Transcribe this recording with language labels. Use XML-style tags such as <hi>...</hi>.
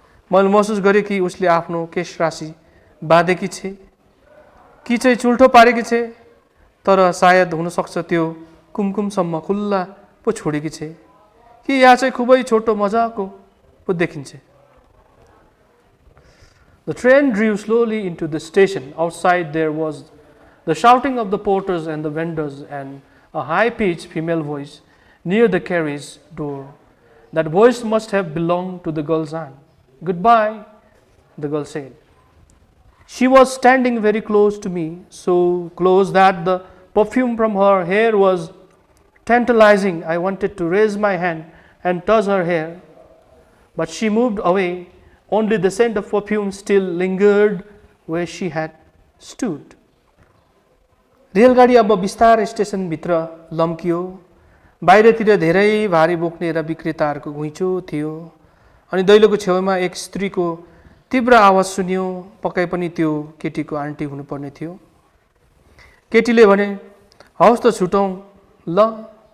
<ne>मैले महसुस गरेँ कि उसले आफ्नो केश राशि बाँधेकी छे कि चाहिँ चुल्ठो पारेकी छे, तर सायद हुनसक्छ त्यो कुमकुमसम्म खुल्ला पो छोडेकी छे कि या चाहिँ खुबै छोटो मजाको पो देखिन्छ।</ne> <en>The train drew slowly into the station. Outside there was the shouting of the porters and the vendors and a high-pitched female voice near the carriage door. That voice must have belonged to the girl's aunt. "Goodbye," the girl said. She was standing very close to me, so close that the perfume from her hair was tantalizing. I wanted to raise my hand and touch her hair, but she moved away. Only the scent of perfume still lingered where she had stood.</en> <ne>रेलगाडी अब बिस्तारै स्टेसनभित्र लम्कियो। बाहिरतिर धेरै भारी बोक्ने र विक्रेताहरूको घुइँचो थियो अनि दैलोको छेउमा एक स्त्रीको तीव्र आवाज सुनियो। पक्कै पनि त्यो केटीको आन्टी हुनुपर्ने थियो। केटीले भने, "हवस् त छुटौँ ल।"</ne>